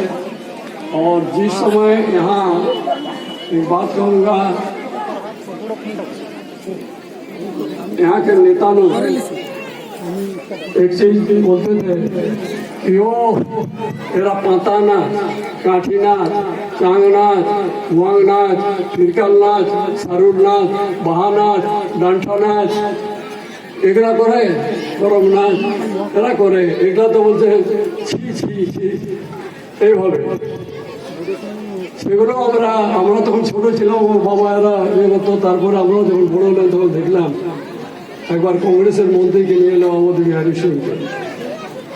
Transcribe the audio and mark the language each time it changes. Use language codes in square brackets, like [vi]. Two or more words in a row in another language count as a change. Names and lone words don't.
[hi] और जिस समय यहाँ एक बात कहूँगा, यहाँ के नेता लोग एक चीज बोलते थे कि ओ तेरा पाता नाच, काठी नाच, चांग नाच, हुआंग नाच, फिरकल नाच, सारुर नाच, बहा नाच, डांठा नाच, [bn] এগুলা করে গরম নাচ এরা করে, এগুলা তো বলছে ছি ছি ছি এইভাবে। সেগুলো আমরা তখন ছোট ছিলাম, ওর বাবা এরা এ করতো। তারপরে আমরাও যখন বড় হলাম তখন দেখলাম একবার কংগ্রেসের মন্ত্রীকে নিয়ে এলাম আমাদের বিহারী সিংকে।